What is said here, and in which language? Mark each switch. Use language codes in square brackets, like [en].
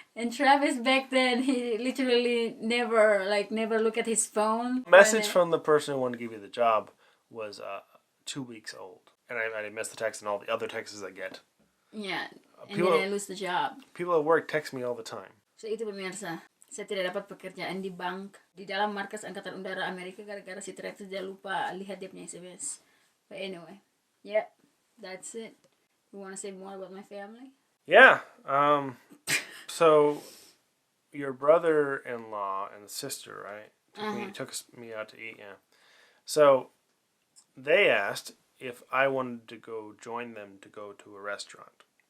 [en] And Travis back then, he literally never look at his phone. Message from the person who wanted to give you the job was 2 weeks old. And I missed the text and all the other texts I get. Yeah, and then I lose the job. People at work text me all the time. [id] So itu pemirsa, saya tidak dapat pekerjaan di bank di dalam markas Angkatan Udara Amerika gara-gara si Travis dia lupa lihat dia punya SMS. [en] But anyway, yeah, that's it. You want to say more about my family? Yeah. So your brother-in-law and sister, right? Took me out to eat, yeah. So they asked if I wanted to go join them to go to a restaurant.